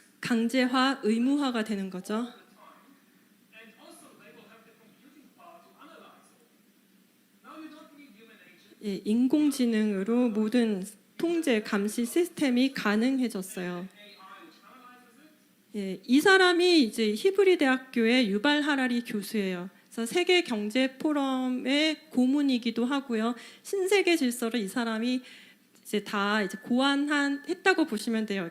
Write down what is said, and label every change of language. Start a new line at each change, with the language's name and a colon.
Korean: 강제화, 의무화가 되는 거죠.
English: all the time, and also they will have the computing power to analyze all. Now you don't need human agents.
Korean: 예, 인공지능으로 모든 통제, 감시 시스템이 가능해졌어요.
English: AI which analyzes it.
Korean: 예, 이 사람이 이제 히브리 대학교의 유발 하라리 교수예요. 그래서 세계 경제 포럼의 고문이기도 하고요. 신세계 질서를 이 사람이 이제 다 이제 고안했다고 보시면 돼요.